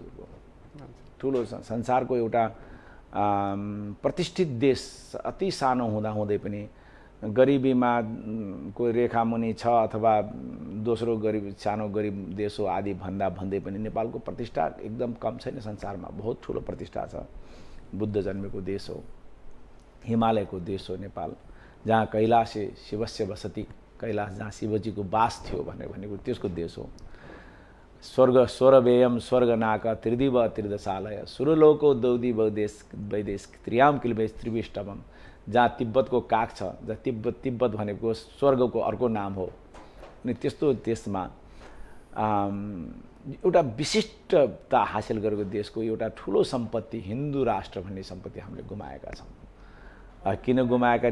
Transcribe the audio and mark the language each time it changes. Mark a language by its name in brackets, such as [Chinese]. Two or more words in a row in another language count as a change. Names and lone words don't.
[Nepali] ठुलो संसारको एउटा प्रतिष्ठित देश अति सानो हुँदाहुँदै पनि गरिबीमा को रेखामुनि छ अथवा दोस्रो गरिब सानो गरिब देश हो आदि भन्दै पनि नेपालको प्रतिष्ठा एकदम कम छैन। संसारमा बहुत ठुलो प्रतिष्ठा छ। बुद्ध जन्मेको देश हो, हिमालयको देश हो नेपाल, जहाँ [Sanskrit] कैलाशे शिवस्य वसति, [Nepali] कैलाश जहाँ शिवजीको बास थियो भनेको त्यसको देश हो। [Sanskrit] स्वर्ग स्वरवेयम स्वर्गनाक त्रिदिव त्रिदशालय सुरलोको दौदी वैदेश त्रियाम किलवेश त्रिविष्टवम, [Nepali] जहाँ तिब्बतको काख छ, जहाँ तिब्बत भनेको स्वर्गको अर्को नाम हो। अनि त्यस्तो देशमा एउटा विशिष्टता हासिल गरेको देशको एउटा ठुलो सम्पत्ति हिन्दू राष्ट्र भन्ने सम्पत्ति हामीले गुमाएका छौँ। किन गुमाएका?